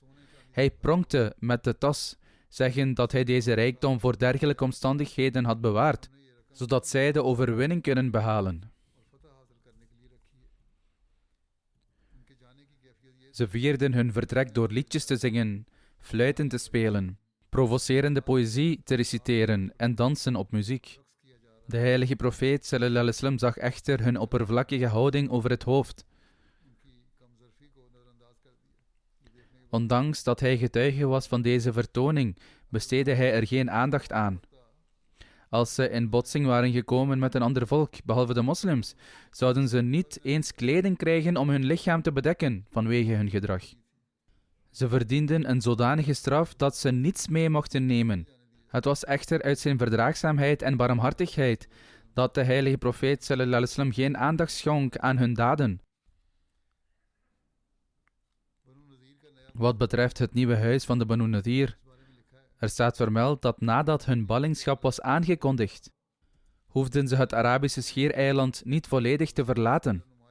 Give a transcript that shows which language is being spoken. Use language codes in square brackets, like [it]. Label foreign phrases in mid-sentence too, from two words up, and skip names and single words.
[nl] Hij pronkte met de tas, zeggend dat hij deze rijkdom voor dergelijke omstandigheden had bewaard, zodat zij de overwinning kunnen behalen. Ze vierden hun vertrek door liedjes te zingen, fluiten te spelen, provocerende poëzie te reciteren en dansen op muziek. De heilige profeet [ar] صلى الله عليه وسلم [nl] zag echter hun oppervlakkige houding over het hoofd. Ondanks dat hij getuige was van deze vertoning, besteedde hij er geen aandacht aan. Als ze in botsing waren gekomen met een ander volk, behalve de moslims, zouden ze niet eens kleding krijgen om hun lichaam te bedekken vanwege hun gedrag. Ze verdienden een zodanige straf dat ze niets mee mochten nemen. Het was echter uit zijn verdraagzaamheid en barmhartigheid dat de heilige profeet [ar] صلى الله عليه وسلم [nl] geen aandacht schonk aan hun daden. Wat betreft het nieuwe huis van de Banu Nadir, er staat vermeld dat nadat hun ballingschap was aangekondigd, hoefden ze het Arabische schiereiland niet volledig te verlaten.